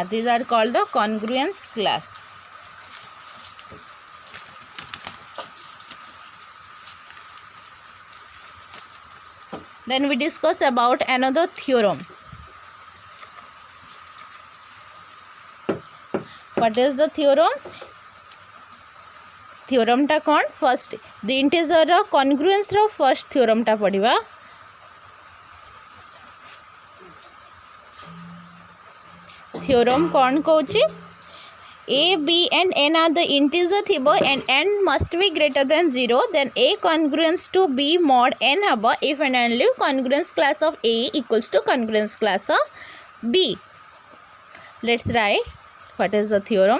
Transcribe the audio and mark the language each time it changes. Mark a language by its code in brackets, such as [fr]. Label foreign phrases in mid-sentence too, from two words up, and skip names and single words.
[en] These are called the congruence class. Then we discuss about another theorem. What is the theorem? [or] Theorem ଟା କଣ? [en] First the integer रो congruence रो first theorem [or] ଟା ପଢ଼ିବା. Theorem କଣ କହୁଛି? [en] A, B and n are the integer thibo and n must be greater than 0, then A congruence to B mod n haba if and only congruence class of A equals to congruence class of B. Let's write what is the theorem.